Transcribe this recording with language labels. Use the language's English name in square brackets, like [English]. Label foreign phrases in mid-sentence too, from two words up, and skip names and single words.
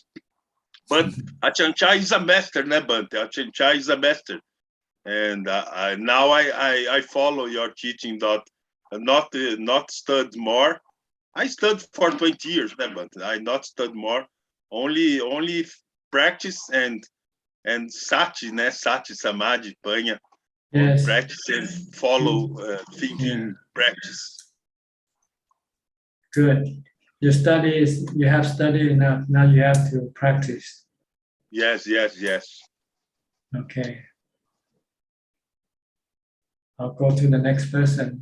[English] But Ajaan Suchart is a master, né, Bante? Ajaan Suchart is a master. And now I follow your teaching that not study more. I studied for 20 years, né, Bante? I not study more. Only practice and sati, né? [Pali] Sati, samadhi, panha. [English] Yes. Practice and follow thinking practice. Good. You have studied enough. Now you have to practice. Yes. Okay. I'll go to the next person.